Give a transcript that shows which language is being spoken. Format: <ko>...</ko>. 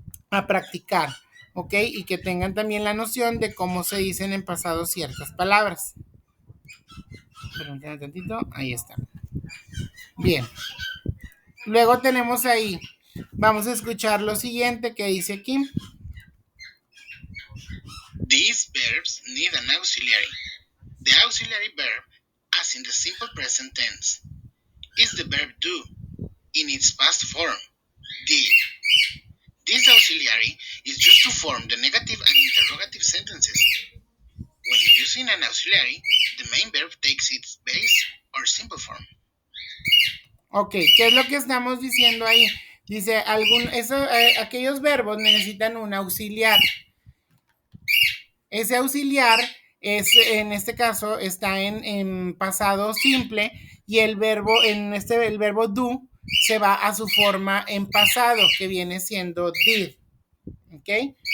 <es>A practicar, ¿ok? Y que tengan también la noción de cómo se dicen en pasado ciertas palabras. Permítanme tantito, ahí está. Bien. Luego tenemos ahí, vamos a escuchar lo siguiente que dice aquí.</es> <en>These verbs need an auxiliary. The auxiliary verb, as in the simple present tense, is the verb do in its past form, did. This auxiliary is used to form the negative and interrogative sentences. When using an auxiliary, the main verb takes its base or simple form.</en> <es>Ok, ¿qué es lo que estamos diciendo ahí? Dice, aquellos verbos necesitan un auxiliar. Ese auxiliar en este caso, está en pasado simple y el verbo, el verbo do se va a su forma en pasado, que viene siendo did. ¿Ok?</es>